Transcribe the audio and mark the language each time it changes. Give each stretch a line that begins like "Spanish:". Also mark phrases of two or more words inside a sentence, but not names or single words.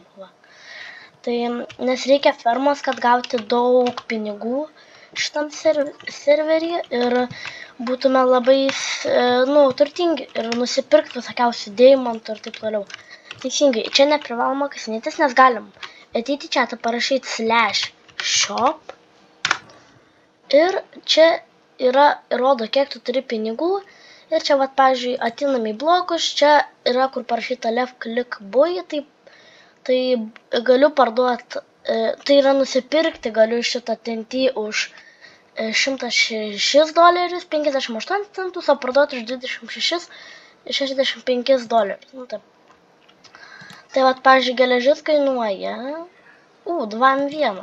Lithuanian: Tai nes reikia fermos, kad gauti daug pinigų šitam serverį ir būtume labai turtingi ir nusipirkti visokiausių deimantų ir taip toliau. Teisingai, čia neprivaloma kasinėtis, nes galim ateiti čia, parašyti /shop ir čia rodo, kiek tu turi pinigų. Ir čia, pavyzdžiui, atinam į blokus, čia yra, kur parašyta
English: left click buy,
Lithuanian: tai galiu parduoti, tai yra nusipirkti, galiu šitą TNT už $106, 58 centus, o parduoti už $26,65. Tai pavyzdžiui, geležis kainuoja 2 ant 1.